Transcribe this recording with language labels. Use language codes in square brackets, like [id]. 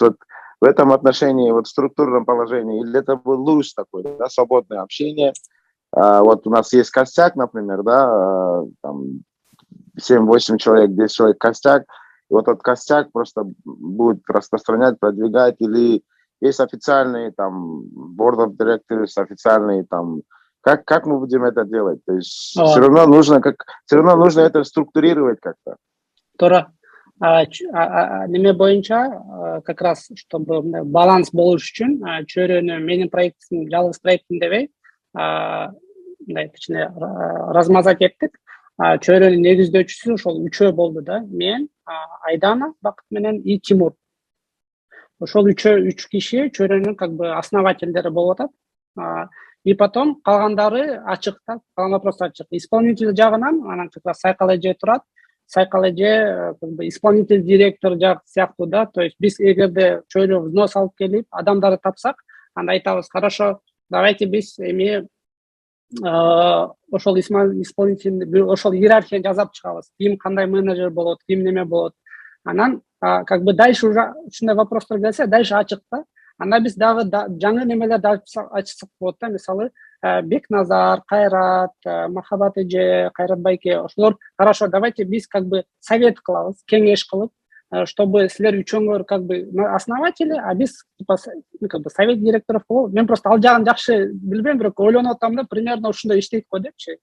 [ru] Вот в этом отношении, вот в структурном положении, или это был loose такой, да, свободное общение. Вот у нас есть костяк, например, да, там 7-8 человек, 10 человек костяк. И вот этот костяк просто будет распространять, продвигать, или есть официальные там [en] board of directors, [ru] официальные там. Как мы будем это делать? То есть все равно нужно это структурировать как-то. [ky] Тора, неме боюнча, [ru] как раз чтобы [ky] баланс болуш үчүн, чөйрөнү менин проектим, жалгыз проектим дебей, мындай кичине размазать эттик. Чөйрөнүн негиздөөчүсү ошол үчөө болду да. Мен, Айдана Бакыт менен и Тимур. Ошол үч киши чөйрөнүн как бы основательдери болуп атат. И потом калгандары ачык да, калган вопрос ачык. Исполнитель жагынан анан как раз Сайкал эже турат. Сайкал эже как бы исполнитель директор жак сыяктуу да. То есть биз эгерде чөйрө взнос алып келип, адамдарды тапсак, анда айтабыз, [ru] хорошо, давайте [ky] биз эми ошол исполнитель, ошол иерархия жасап чыгабыз. Ким кандай менеджер болот, ким неме болот. Анан [ru] как бы дальше уже [ky] ушундай вопростор келсе, дальше ачык да. Анда биз дагы жаңы немелерди ачсак болот да. Мисалы, Бекназар, Кайрат, Махабат эже, Кайрат байке, ошолор, [ru] хорошо, давайте [ky] биз как бы совет кылабыз, кеңеш кылып, чтобы силер үчөөңөр как бы основатели, [ru] а биз типа как бы совет директоров [ky] болобу. Мен просто ал жагын жакшы билбейм, бирок ойлонуп атам да, примерно ушундай иштейт го депчи.